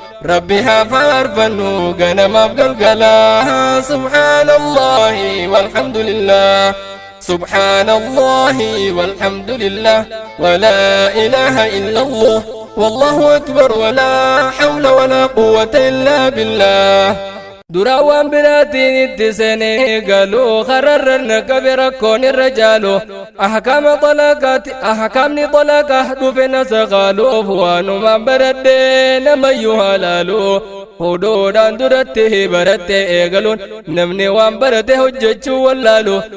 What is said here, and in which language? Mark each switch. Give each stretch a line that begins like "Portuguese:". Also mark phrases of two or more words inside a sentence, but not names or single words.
Oromo: Rabbi haa faarfannu ganamaaf galgala.
Arabic: سبحان الله والحمد لله. سبحان الله والحمد لله. ولا إله إلا الله. والله أكبر ولا حول ولا قوة إلا بالله.
Oromo: Dura waan biraatiin itti seenee galuu, kararra na qabe rakkoon irra jaalu. Ahkaama xalaaqaati, ahkaamni xalaaqa dhufe na saqaaluuf, waanumaan baradhe namayyuu haalaalu. Fuudhuudhaan duratti baratte eegaluun, namni waan barate hojjechuu wallaalu.